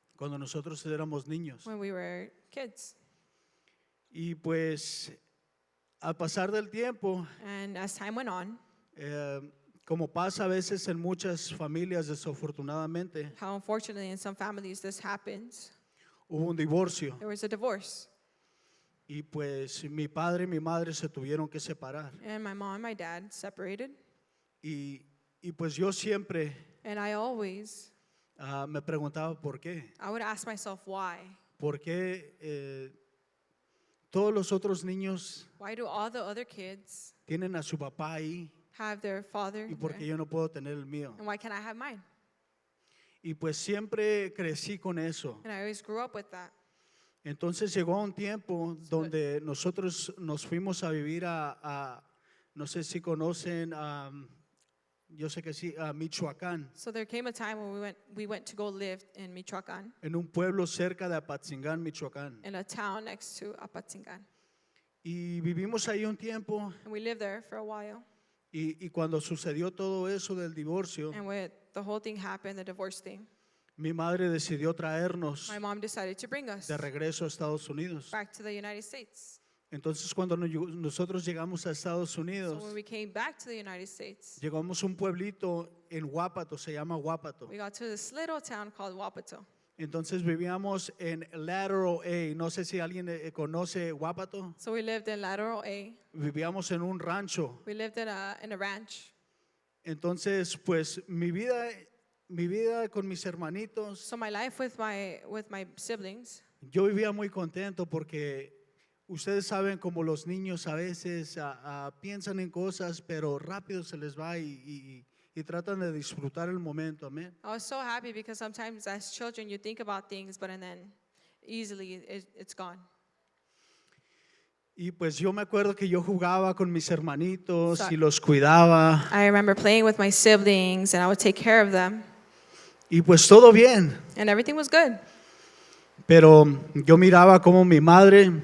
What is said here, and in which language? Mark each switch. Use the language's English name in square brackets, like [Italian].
[Spanish] cuando nosotros éramos niños. [English] when we were kids. [Spanish] Y pues al pasar del tiempo, [English] And as time went on, [Spanish] como pasa a veces en muchas familias desafortunadamente, [English] how unfortunately in some families this happens, [Spanish] hubo un divorcio. [English] there was a divorce. [Spanish] Y pues mi padre y mi madre se tuvieron que separar. [English] And my mom and my dad separated. [Spanish] Y pues yo siempre [English] And I always, [Spanish] me preguntaba por qué. [English] I would ask myself why. [Spanish] ¿Por qué todos los otros niños [English] Why do all the other kids [Spanish] tienen a su papá ahí [English] have their father? [Spanish] y por qué yo no puedo tener el mío? [English] And why can't I have mine? [Spanish] Y pues siempre crecí con eso. [English] And I always grew up with that. [Spanish] Entonces llegó un tiempo donde nosotros nos fuimos a vivir no sé si conocen, yo sé que sí, a Michoacán, [English] So there came a time when we went to go live in Michoacán, [Spanish] en un pueblo cerca de Apatzingán, Michoacán. [English] in a town next to Apatzingán. [Spanish] Y vivimos ahí un tiempo [English] And we lived there for a while. [Spanish] y cuando sucedió todo eso del divorcio, [English] And when the whole thing happened, the divorce thing, [Spanish] mi madre decidió traernos [English] my mom decided to bring us [Spanish] de regreso a Estados Unidos. [English] back to the United States. [Spanish] Entonces cuando nosotros llegamos a Estados [English] So [Spanish] Unidos, [English] when we came back to the United States, [Spanish] llegamos a un pueblito en Huápato, se llama Huápato. [English] we got to this little town called Wapato. [Spanish] Entonces vivíamos en Lateral A, no sé si alguien conoce Huápato. [English] So we lived in Lateral A. [Spanish] Vivíamos en un rancho. [English] We lived in a ranch. [Spanish] Entonces, pues mi vida con mis hermanitos, [English] So my life with my siblings, [Spanish] yo vivía muy contento porque ustedes saben como los niños a veces piensan en cosas, pero rápido se les va y tratan de disfrutar el momento, amén. [English] I was so happy because sometimes as children you think about things, but and then easily it's gone. [Spanish] Y pues yo me acuerdo que yo jugaba con mis hermanitos y los cuidaba [English] I remember playing with my siblings and I would take care of them [Spanish] y pues todo bien. [English] and everything was good. [Spanish] Pero yo miraba como mi madre